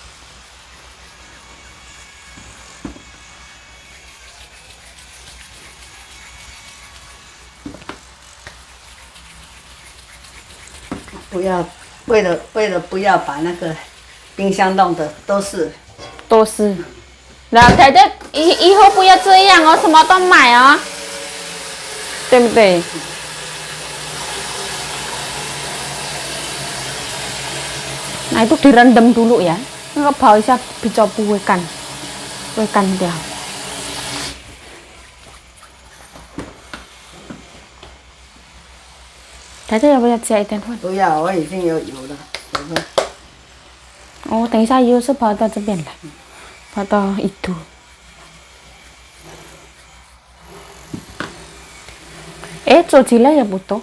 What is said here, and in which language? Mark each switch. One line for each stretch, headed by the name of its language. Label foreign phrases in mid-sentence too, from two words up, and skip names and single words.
Chinese: 不要，为了不要把那个冰箱弄的都是。然后姐姐以后不要这样哦，什么都买哦，对不对？
Indonesian: Nah itu direndam dulu ya, nggak bisa dicoba wekan dia.
Chinese: 大家要不要加一点粉？不要，我已经有油了。哦，等一下油是跑到这边来，跑到itu。做起来也不多。